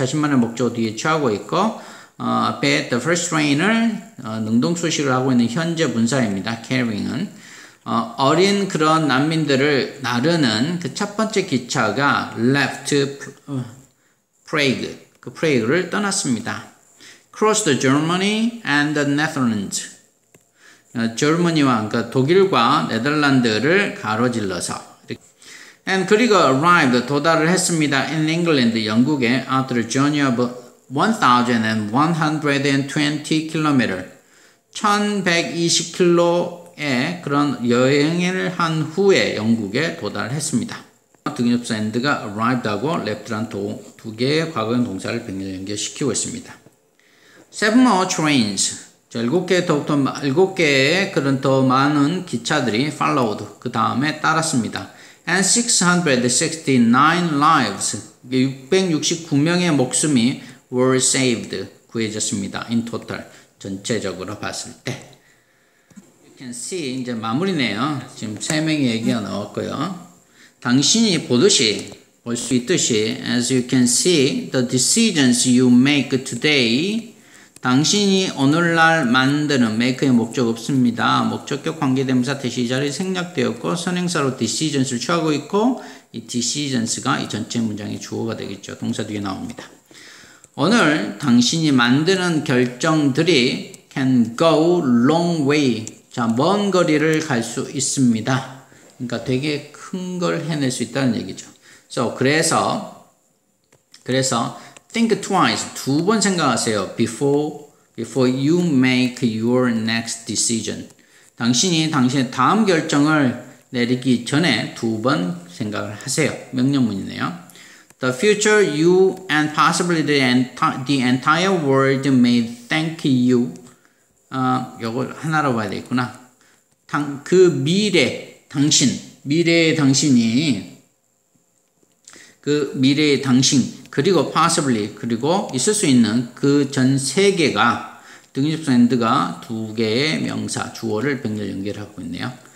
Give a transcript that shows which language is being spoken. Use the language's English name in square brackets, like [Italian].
[Korean] 자신만의 목적 뒤에 취하고 있고 앞에 [English] the first train [Korean] 을 능동수식을 하고 있는 현재 분사입니다. carrying은 어린 그런 난민들을 나르는 그 첫 번째 기차가 [English] left Prague, [Korean] 그 프레이그를 떠났습니다. [English] Crossed Germany and the Netherlands. [Korean] 그러니까 독일과 네덜란드를 가로질러서. And 그리고 arrived, 도달을 했습니다. [English] in England, [Korean] 영국에 [English] after a journey of 1,120 km. [Korean] 1120km의 그런 여행을 한 후에 영국에 도달했습니다. 등역사 and가 arrived하고 left란 두 개의 과거형 동사를 병렬 연결시키고 있습니다. [English] 7 more trains. [Korean] 7개의 그런 더 많은 기차들이 followed, 그 다음에 따랐습니다. [English] And 669 lives, [Korean] 669명의 목숨이 [English] were saved, [Korean] 구해졌습니다. [English] in total, [Korean] 전체적으로 봤을 때. [English] You can see, [Korean] 이제 마무리네요. 지금 3명의 얘기가 나왔고요. 당신이 보듯이, 볼 수 있듯이, [English] as you can see, the decisions you make today, [Korean] 당신이 오늘날 만드는 make의 목적 없습니다. 목적격 관계대명사 대시 자리에 생략되었고 선행사로 decisions를 취하고 있고 이 decisions가 이 전체 문장의 주어가 되겠죠. 동사 뒤에 나옵니다. 오늘 당신이 만드는 결정들이 [English] can go long way. [Korean] 자, 먼 거리를 갈 수 있습니다. 그러니까 되게 큰 걸 해낼 수 있다는 얘기죠. 그래서 [English] think twice, [Korean] 2번 생각하세요. [English] before you make your next decision. [Korean] 당신이 당신의 다음 결정을 내리기 전에 2번 생각을 하세요. 명령문이네요. [English] The future you and possibly the entire world may thank you. [Korean] 요걸 하나로 봐야 되겠구나. 그 미래의 당신이 그 미래의 당신 그리고 possibly 그리고 있을 수 있는 그 전 세계가 등집사 and가 2개의 명사 주어를 병렬 연결하고 있네요.